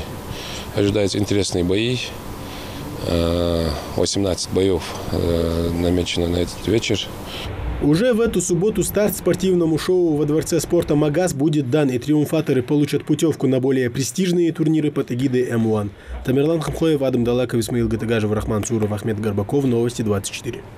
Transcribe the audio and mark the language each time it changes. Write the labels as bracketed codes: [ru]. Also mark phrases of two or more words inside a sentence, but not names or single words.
[ru] Ожидаются интересные бои. 18 боев намечено на этот вечер. Уже в эту субботу старт спортивному шоу во Дворце спорта «Магаз» будет дан, и триумфаторы получат путевку на более престижные турниры под эгидой М1. Тамерлан Хамхоев, Адам Далаков, Исмаил Гатагажев, Рахман Цуров, Ахмед Горбаков. Новости 24.